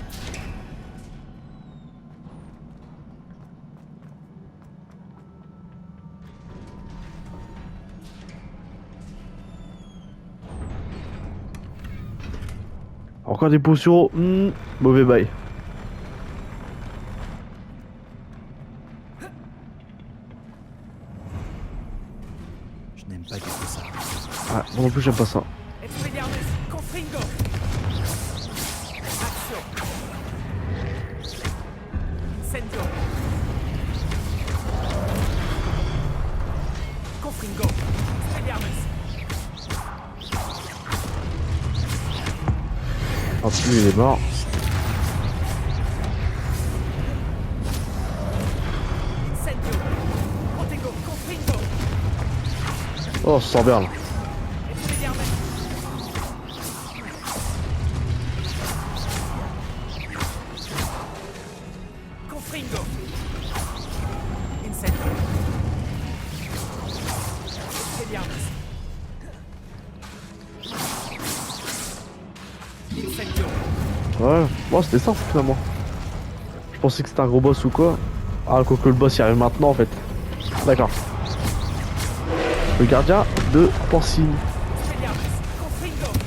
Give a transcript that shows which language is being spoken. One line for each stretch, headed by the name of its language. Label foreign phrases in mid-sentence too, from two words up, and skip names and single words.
French: Encore des potions. Mauvais bail. Je n'aime pas du tout ça. Ah, moi non plus j'aime pas ça. Expelliarmus. Confringo. Action. Incendio. Confringo. Expelliarmus. Ah, lui il est mort. Incendio. Protego. Confringo. Oh, ça sent bien là. Expelliarmus. Confringo. Incendio. Expelliarmus. Incendio. Ouais, bon, c'était ça finalement. Je pensais que c'était un gros boss ou quoi. Ah, quoique le boss il arrive maintenant en fait. D'accord. Le gardien de Porcine. Expelliarmus. Confringo.